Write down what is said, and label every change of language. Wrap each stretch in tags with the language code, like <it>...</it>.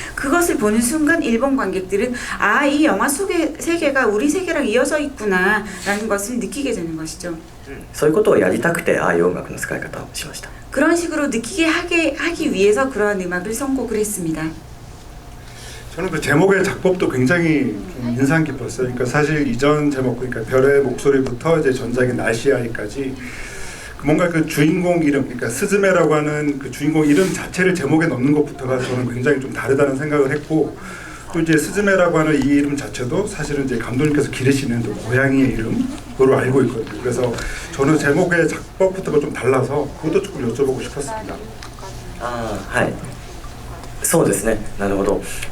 <ko>그것을 보는 순간 일본 관객들은 아, 이 영화 속의 세계가 우리 세계랑 이어져 있구나 라는 것을 느끼게 되는 것이죠.</ko> <ja>そういうことをやりたくてああいう音楽の使い方をしました。</ja> <ko>그런 식으로 느끼게 하기 위해서 그러한 음악을 선곡을 했습니다. 저는 그 제목의 작법도 굉장히 좀 인상 깊었어요. 그러니까 사실 이전 제목, 그러니까 별의 목소리부터 이제 전작인 날씨아이까지 뭔가 그 주인공 이름, 그러니까 스즈메라고 하는 그 주인공 이름 자체를 제목에 넣는 것부터가 저는 굉장히 좀 다르다는 생각을 했고, 또 이제 스즈메라고 하는 이 이름 자체도 사실은 이제 감독님께서 기르시는 또 고양이의 이름으로 알고 있거든요. 그래서 저는 제목의 작법부터가 좀 달라서 그것도 조금 여쭤보고 싶었습니다.</ko> <ja>ああ、はい、そうですね、なるほど。</ja>